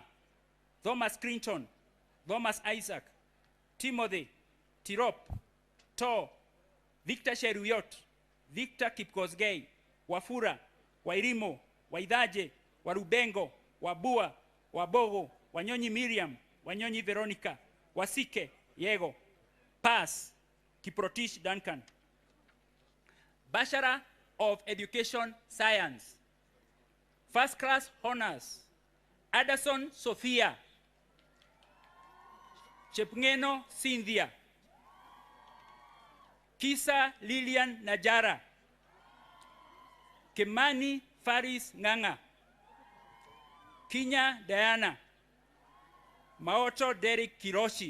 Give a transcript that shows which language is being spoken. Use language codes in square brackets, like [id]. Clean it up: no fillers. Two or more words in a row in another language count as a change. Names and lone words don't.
[en] Thomas Clinton, Thomas Isaac, Timothy, Tirop, To, Victor Sheruyot, Victor Kipkosgei, Wafura, Wairimo, Waidaje, Warubengo, Wabua, Wabogo, Wanyonyi Miriam, Wanyonyi Veronica, Wasike, Yego, Pass, Kiprotich Duncan. Bachelor of Education Science. First class honors. Addison Sophia. Chepngeno Cynthia. Kisa Lilian Najara. Kemani Faris Nganga. Kinya Diana. Maoto Derek Kiroshi.